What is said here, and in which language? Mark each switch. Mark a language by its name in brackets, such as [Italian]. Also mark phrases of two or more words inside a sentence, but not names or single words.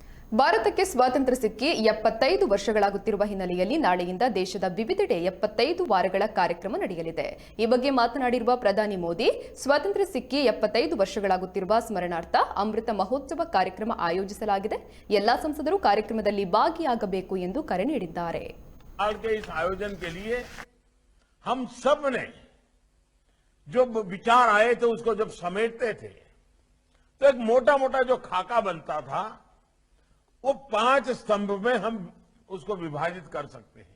[Kannada] ಭಾರತಕ್ಕೆ ಸ್ವಾತಂತ್ರ್ಯ ಸಿಕ್ಕಿ 75 ವರ್ಷಗಳಾಗುತ್ತಿರುವ ಹಿನ್ನೆಲೆಯಲ್ಲಿ ನಾಳೆಯಿಂದ ದೇಶದ ವಿವಿಧೆಡೆ 75 ವಾರಗಳ ಕಾರ್ಯಕ್ರಮ ನಡೆಯಲಿದೆ. ಈ ಬಗ್ಗೆ ಮಾತನಾಡಿರುವ ಪ್ರಧಾನಿ ಮೋದಿ, ಸ್ವಾತಂತ್ರ್ಯ ಸಿಕ್ಕಿ 75 ವರ್ಷಗಳಾಗುತ್ತಿರುವ ಸ್ಮರಣಾರ್ಥ ಅಮೃತ ಮಹೋತ್ಸವ ಕಾರ್ಯಕ್ರಮ ಆಯೋಜಿಸಲಾಗಿದೆ. ಎಲ್ಲಾ ಸಂಸದರು ಕಾರ್ಯಕ್ರಮದಲ್ಲಿ ಭಾಗಿಯಾಗಬೇಕು ಎಂದು ಕರೆ ನೀಡಿದ್ದಾರೆ. [Hindi] इस आयोजन के लिए हम सब ने जो विचार आए थे उसको जब समेटते थे तो एक मोटा मोटा जो खाका बनता था वो 5 स्तंभ में हम उसको विभाजित कर सकते हैं.